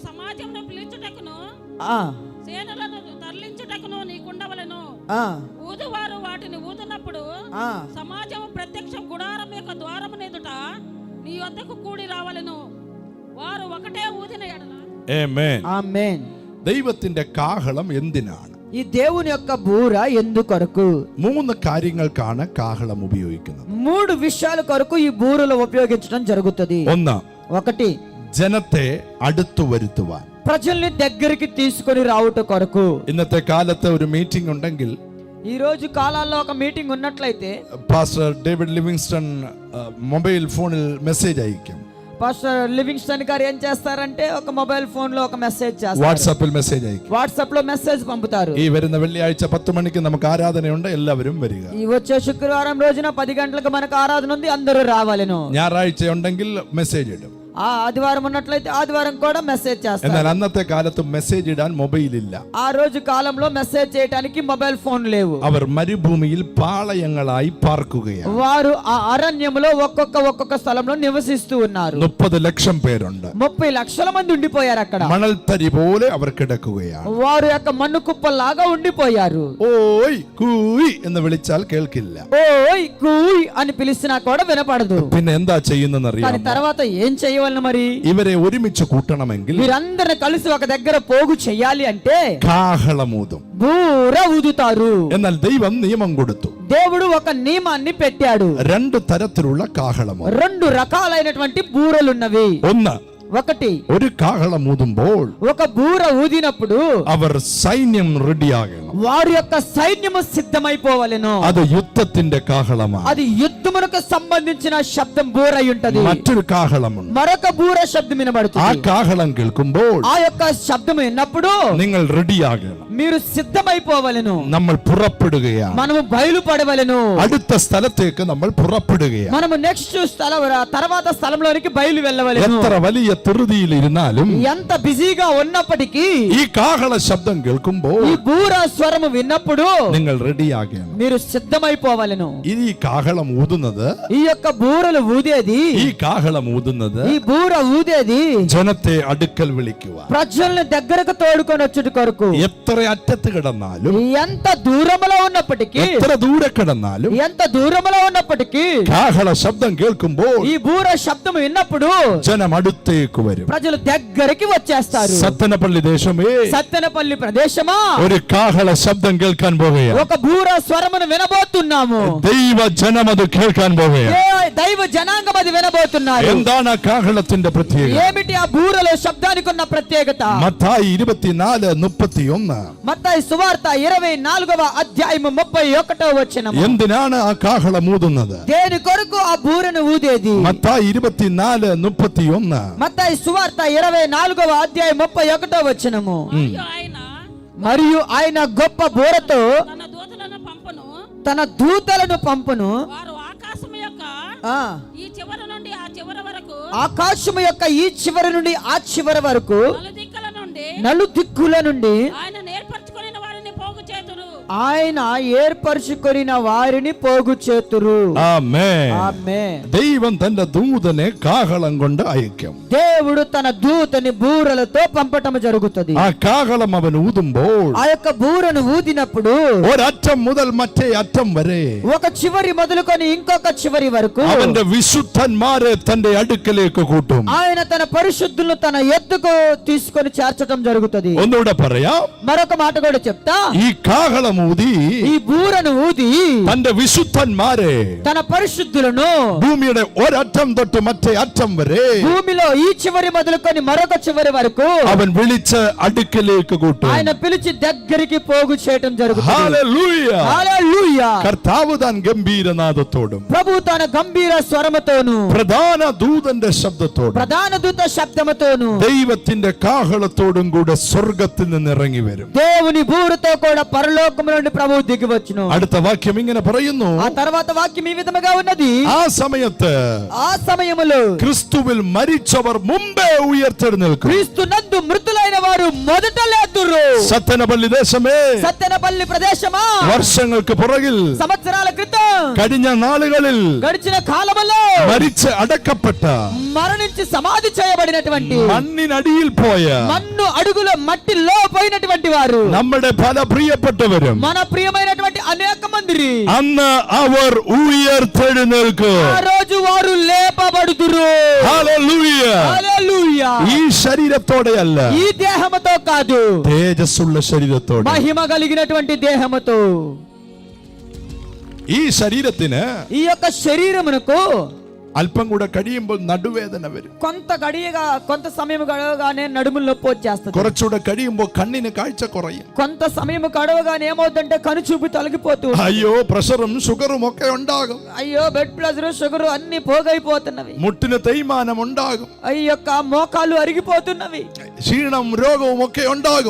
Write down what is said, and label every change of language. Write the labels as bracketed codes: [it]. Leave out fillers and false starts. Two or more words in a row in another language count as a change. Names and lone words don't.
[te] ఊదువారు వాటిని ఊదునప్పుడు సమాజం ప్రత్యక్ష గుడారం యొక్క ద్వారము ఎదుట నీ వద్దకు కూడి రావలెను. వారు ఒకటే ఊదిన ఎడల. ఆమేన్. ఆమేన్. [ml] ദൈവത്തിന്റെ കാഹളം എന്തിനാണ്? [te] ఈ దేవుని యొక్క బూర ఎందుకొరకు? [ml] 3 കാര്യങ്ങൾക്കാണ് കാഹളം ഉപയോഗിക്കുന്നത്. [te] 3 విషయాల కొరకు ఈ బూరలు ఉపయోగించడం జరుగుతుంది. 1 [ml] ജനത്തെ അടുത്തു വരുത്തുവാൻ, [te] ప్రజల్ని దగ్గరికి తీసుకొని రావుట కొరకు. [ml] ഇന്നത്തെ കാലത്ത് ഒരു മീറ്റിംഗ് ഉണ്ടെങ്കിൽ, [te] ఈ రోజు కాలాల్లో ఒక మీటింగ్ ఉన్నట్లయితే [ml] പാസ്റ്റർ ഡേവിഡ് ലിവിങ്സ്റ്റൺ മൊബൈൽ ഫോണിൽ മെസ്സേജ് അയക്കും. [te] పాస్టర్ లివింగ్స్టన్ గారు ఏం చేస్తారంటే ఒక [en] mobile phone [te] లో ఒక మెసేజ్ చేస్తారు. [ml] വാട്സാപ്പിൽ മെസ്സേജ് അയക്കും. [te] వాట్సాప్ లో మెసేజ్ పంపుతారు. [ml] ഈ വരുന്ന വെള്ളിയാഴ്ച 10 മണിക്ക് നമുക്ക് ആരാധനയുണ്ട്, എല്ലാവരും വരിക. [te] ఈ వచ్చే శుక్రవారం రోజున 10 గంటలకు మనకు ఆరాధన ఉంది, అందరూ రావాలను. [ml] ഞായറാഴ്ച ഉണ്ടെങ്കിൽ മെസ്സേജ് ഇടും. [te] ఆ ఆదివారం ఉన్నట్లయితే ఆదివారం కూడా మెసేజ్ చేస్తారు. [ml] എന്നാൽ അന്നത്തെ കാലത്ത് മെസ്സേജ് ഇടാൻ മൊബൈൽ ഇല്ല. [te] ఆ రోజు కాలంలో మెసేజ్ చేయడానికి [en] mobile phone [te] లేవు. [ml] അവർ മരുഭൂമിയിൽ പാളയങ്ങളായി പാർക്കുകയാണ്. [te] వారు ఆ అరణ్యములో ఒక్కొక్క స్థలంలో నివసిస్తూ ఉన్నారు. [ml] 30 ലക്ഷം പേരുണ്ട്. [te] 30 లక్షల మంది ఉండిపోయారు అక్కడ. [ml] മണൽത്തരി പോലെ അവർ കിടക്കുകയാണ്. [te] వారు యొక్క మన్ను కుప్పలాగా ఉండిపోయారు. [ml] ഓയ് കൂയ് എന്ന് വിളിച്ചാൽ കേൾക്കില്ല. [te] ఓయ్ కూయ్ అని పిలిచినా కూడా వినపడదు. [ml] പിന്നെ എന്താ ചെയ്യുന്നതെന്ന് [te] కానీ [ml] അറിയാമോ? [te] తర్వాత ఏం చేయవలన? మరి [ml] ഇവരെ ഒരുമിച്ച് കൂട്ടണമെങ്കിൽ [te] వీరందరిని కలిసి ఒక దగ్గర పోగు చేయాలి అంటే [ml] കാഹളമൂതും. [te] బూర ఊదుతారు. [ml] എന്നാൽ ദൈവം നിയമം കൊടുത്തു. [te] దేవుడు ఒక నియమాన్ని పెట్టాడు. [ml] 2 തരത്തിലുള്ള കാഹളമൂതും. [te] 2 రకాలైనటువంటి బూరలున్నవి. ఒకటి, [ml] ഒരു കാഹളം ഊതുമ്പോൾ [te] ఒక బూర ఊదినప్పుడు [ml] അവർ സൈന്യം റെഡിയാകണം. [te] వారి యొక్క సైన్యము సిద్ధమైపోవలెను. [ml] അത് യുദ്ധത്തിന്റെ കാഹളമാണ്. [te] అది యుద్ధమునకు సంబంధించిన శబ్దం బూర అయి ఉంటది. [ml] മറ്റൊരു കാഹളമുണ്ട്. [te] మరొక బూర శబ్దం [ml] ആ [te] వినబడుతుంది. [ml] കാഹളം കേൾക്കുമ്പോൾ [te] ఆ యొక్క శబ్దం విన్నప్పుడు [ml] നിങ്ങൾ റെഡിയാകണം. [te] మీరు సిద్ధమైపోవలెను. [ml] നമ്മൾ പുറപ്പെടുകയാണ്. [te] మనము బయలుపడవలెను. [ml] അടുത്ത സ്ഥലത്തേക്ക് നമ്മൾ പുറപ്പെടുകയാണ്. [te] మనము నెక్స్ట్ తర్వాత స్థలంలోనికి బయలు వెళ్ళవలెను. [ml] എത്ര വലിയ ധൃതിയിൽ ഇരുന്നാലും [te] ఎంత బిజీగా ఉన్నప్పటికీ [ml] ഈ കാഹള ശബ്ദം കേൾക്കുമ്പോൾ [te] ఈ బూర స్వరము విన్నప్పుడు [ml] നിങ്ങൾ റെഡിയാകണം. [te] మీరు సిద్ధమైపోవలెను. [ml] ഈ കാഹളം ഊതുന്നത് [te] ఈ యొక్క బూరలు ఊదేది, [ml] ഈ കാഹളം ഊതുന്നത് [te] ఈ బూర ఊదేది [ml] ജനത്തെ അടുക്കൽ വിളിക്കുക. [te] ప్రజల్ని దగ్గరకు తోడుకొని వచ్చుట కొరకు. [ml] എത്ര അറ്റത്ത് കിടന്നാലും [te] ఎంత దూరములో ఉన్నప్పటికీ, [ml] എത്ര ദൂരെ കിടന്നാലും [te] ఎంత దూరములో ఉన్నప్పటికీ [ml] കാഹള ശബ്ദം കേൾക്കുമ്പോൾ [te] ఈ బూర శబ్దం విన్నప్పుడు [ml] ജനം അടുത്തേക്ക് വരും. [te] ప్రజలు దగ్గరికి వచ్చేస్తారు. [ml] സത്തനപ്പള്ളി ദേശമേ, [te] సత్తెనపల్లి ప్రదేశమా, [ml] ഒരു കാഹള ശബ്ദം കേൾക്കാൻ പോകുകയാണ്. [te] ఒక బూర స్వరమును వినబోతున్నాము. [ml] ദൈവ ജനം അത് കേൾക്കാൻ പോകുകയാണ്. [te] దైవ జనాంగం అది వినబోతున్నారు. [ml] എന്താണ് ആ കാഹളത്തിന്റെ പ്രത്യേകത? [te] ఏమిటి ఆ బూరలో శబ్దానికి ఉన్న ప్రత్యేకత? [ml] മത്തായി 24:31. [te] మత్తయి సువార్త 24వ అధ్యాయము 31వ వచనం. [ml] എന്തിനാണ് ആ കാഹളം ഊതുന്നത്? [te] దేని కొరకు ఆ బూరను ఊదేది? [ml] മത്തായി 24:31. [te] మత్తయి సువార్త 24వ అధ్యాయం 31వ వచనము. మరియు ఆయన మరియు ఆయన గొప్ప బూరతో తన దూతలను పంపును, తన దూతలను పంపును. వారు ఆకాశం యొక్క ఆ ఈ చివరి నుండి ఆ చివరి వరకు, ఆకాశము యొక్క ఈ చివరి నుండి ఆ చివరి వరకు నలుదిక్కుల నుండి నలుదిక్కుల నుండి ఆయన నేర్పరచుకుని వారిని పోగు చేతురు. ఆయన ఏర్పరచుకొనిన వారిని పోగు చేతురు. [ml] ആമേൻ. [te] ఆమేన్. [ml] ദൈവം തന്റെ ദൂതനെ കാഹളം കൊണ്ട് അയക്കും. [te] దేవుడు తన దూతని బూరలతో పంపటం జరుగుతుంది. [ml] ആ കാഹളം അവൻ ഊതുമ്പോൾ [te] ఆ యొక్క బూరను ఊదినప్పుడు [ml] ഒരറ്റം മുതൽ മറ്റേ അറ്റം വരെ [te] ఒక చివరి మొదలుకొని ఇంకొక చివరి వరకు [ml] അവന്റെ വിശുദ്ധന്മാരെ തന്റെ അടുക്കലേക്ക് കൂട്ടും. [te] ఆయన తన పరిశుద్ధులను తన ఎద్దుకు తీసుకొని చేర్చడం జరుగుతుంది. [ml] ഒന്നുകൂടെ പറയാം. [te] మరొక మాట కూడా చెప్తా. [ml] ഈ കാഹളം ഊതി [te] ఈ బూరను ఊది [ml] തന്റെ വിശുദ്ധന്മാരെ [te] తన పరిశుద్ధులను [ml] ഭൂമിയുടെ ഒരറ്റം തൊട്ട് മറ്റേ അറ്റം വരെ [te] భూమిలో ఈ చివరి మొదలుకొని మరొక చివరి వరకు [ml] അവൻ വിളിച്ച് അടുക്കലേക്ക് കൂട്ടും. [te] ఆయన పిలిచి దగ్గరికి పోగు చేయటం జరుగుతుంది. [ml] ഹല്ലേലൂയ. [te] హల్లెలూయా. [ml] കർത്താവ് താൻ ഗംഭീരനാദത്തോടും [te] ప్రభు తన గంభీర స్వరముతోను [ml] പ്രധാന ദൂതന്റെ ശബ്ദത്തോടും [te] ప్రధాన దూత శబ్దముతోను [ml] ദൈവത്തിന്റെ കാഹളത്തോടും കൂടെ സ്വർഗത്തിൽ നിന്ന് ഇറങ്ങി വരും. [te] దేవుని బూరుతో కూడా పరలోకము నుండి ప్రభువు దిగి వచ్చును. [ml] അടുത്ത വാക്യം ഇങ്ങനെ പറയുന്നു. [te] ఆ తర్వాత వాక్యం ఈ విధముగా ఉన్నది. [ml] ആ സമയത്ത് [te] ఆ సమయములో [ml] ക്രിസ്തുവിൽ മരിച്ചവർ മുമ്പേ ഉയർത്തെഴുന്നേൽക്കും. [te] క్రీస్తు నందు మృతులైన వారు మొదట లేతురు. [ml] സത്തനപള്ളി ദേശമേ, [te] సత్తెనపల్లి ప్రదేశమా, [ml] വർഷങ്ങൾക്ക് പുറകിൽ [te] సంవత్సరాల క్రితం [ml] കഴിഞ്ഞ നാളുകളിൽ [te] గడిచిన కాలములో [ml] മരിച്ച് അടക്കപ്പെട്ട [te] మరణించి సమాధి చేయబడినటువంటి [ml] മണ്ണിനടിയിൽ പോയ [te] మన్ను అడుగులో మట్టిలో పోయినటువంటి వారు [ml] നമ്മുടെ പല പ്രിയപ്പെട്ടവരും [te] మన ప్రియమైనటువంటి అనేక మంది [ml] അന്ന് അവർ ഉയർത്തെഴുന്നേൽക്കും. [te] ఆ రోజు వారు లేపబడుదురు. [ml] ഹല്ലേലൂയ. [te] హల్లెలూయా. [ml] ഈ ശരീരത്തോടെയല്ല, [te] ఈ దేహముతో కాదు, [ml] തേജസ്സുള്ള ശരീരത്തോടെ. [te] మహిమ కలిగినటువంటి దేహముతో. [ml] ഈ ശരീരത്തിന് [te] ఈ యొక్క శరీరమునకు [ml] അല്പം കൂടെ കഴിയുമ്പോൾ നടുവേദന വരും. [te] కొంత సమయం గడవగానే నడుముల నొప్పి వచ్చేస్తుంది. [ml] കുറച്ചുകൂടെ കഴിയുമ്പോൾ കണ്ണിന് കാഴ്ച കുറയും. [te] కొంత సమయం గడవగానే ఏమవుతుందంటే కనుచూపు తొలగిపోతూ ఉంటుంది. [ml] അയ്യോ, പ്രഷറും ഷുഗറും ഒക്കെ ഉണ്ടാകും. [te] అయ్యో, [en] blood pressure [te] షుగర్ అన్ని పోగైపోతున్నవి. [ml] മുട്ടിന് തേയ്മാനം ഉണ്ടാകും. [te] ఈ యొక్క మోకాలు అరిగిపోతున్నవి. [ml] ക്ഷീണം രോഗവും ഒക്കെ ഉണ്ടാകും.